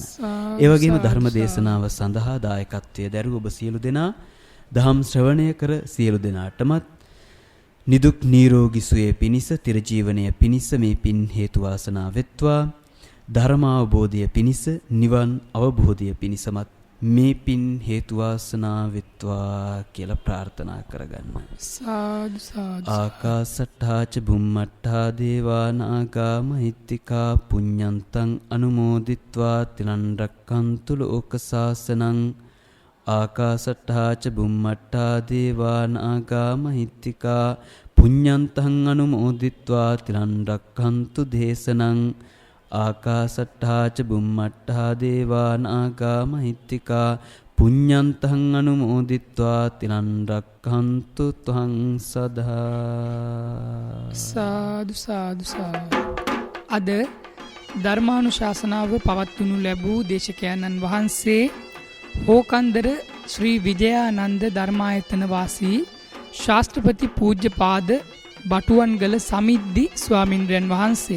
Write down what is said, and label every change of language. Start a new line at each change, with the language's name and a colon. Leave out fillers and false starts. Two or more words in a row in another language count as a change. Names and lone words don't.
Sinhala: ඒ වගේම ධර්ම දේශනාව සඳහා දායකත්වයේ දරූ ඔබ සියලු දෙනා ධම් ශ්‍රවණය කර සියලු දෙනාටමත් නිදුක් නිරෝගී සුවය පිණිස තිර ජීවනයේ පිණිස මේ පින් හේතු වාසනා වෙත්වා. ධර්ම අවබෝධය පිණිස නිවන් අවබෝධය පිණිසමත් මේ පින් හේතු වාසනා වෙත්වා කියලා ප්‍රාර්ථනා කරගන්න. සාදු සාදු.
Pali: ආකාසට්ඨා ච බුම්මට්ඨා දේවා නාග මහිත්‍තිකා පුඤ්ඤන්තං අනුමෝදිත්වා තිලන් රක්칸තු ලෝක සාසනං. ආකාසට්ඨා ච බුම්මට්ඨා දේවා නාග මහිත්‍තිකා පුඤ්ඤන්තං අනුමෝදිත්වා තිලන් රක්칸තු දේශනං. ආකාසට්ඨා ච බුම්මට්ඨා දේවා නාග මහිත්‍තිකා පුඤ්ඤන්තං අනුමෝදිත්වා තිලන් රක්ඛන්තු ත්වං සදා.
Sinhala: සාදු සාදු සාදු. අද ධර්මානුශාසනාව පවත්වනු ලැබූ දේශකයන්න් වහන්සේ හෝකන්දර ශ්‍රී විජයානන්ද ධර්මායතන වාසී ශාස්ත්‍රපති පූජ්‍යපාද බටුවන්ගල සමිද්දි ස්වාමින්ද්‍රයන් වහන්සේ.